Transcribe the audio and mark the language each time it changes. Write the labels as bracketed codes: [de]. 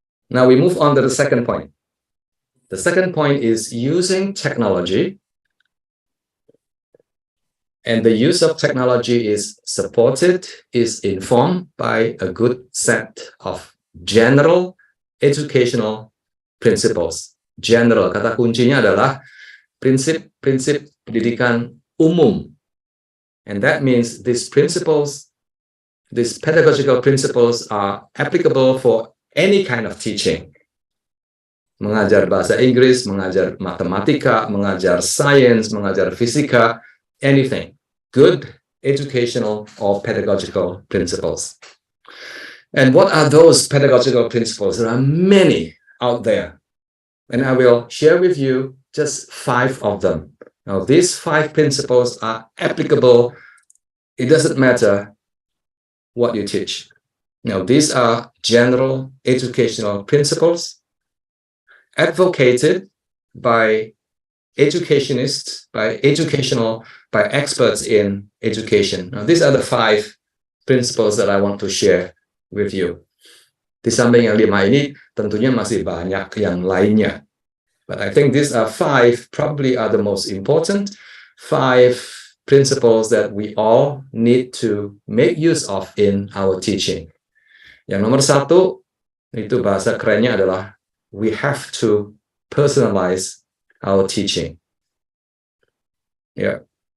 [en] Now we move on to the second point. The second point is using technology. And the use of technology is supported, is informed by a good set of general educational principles. [id] General, kata kuncinya adalah prinsip-prinsip pendidikan umum. [en] And that means these principles, these pedagogical principles are applicable for any kind of teaching. [id] Mengajar bahasa Inggris, mengajar matematika, mengajar sains, mengajar fisika, anything. [en] Good educational or pedagogical principles. And what are those pedagogical principles? There are many out there. And I will share with you just 5 of them. Now, these 5 principles are applicable. It doesn't matter what you teach. Now, these are general educational principles advocated by educationists, by experts in education. Now, these are the 5 principles that I want to share with you. [id] Di samping yang 5 ini, tentunya masih banyak yang lainnya. [en] But I think these are 5, probably are the most important 5 principles that we all need to make use of in our teaching. [id] Yang nomor 1, itu bahasa kerennya adalah, [en] we have to personalize our teaching. Yeah.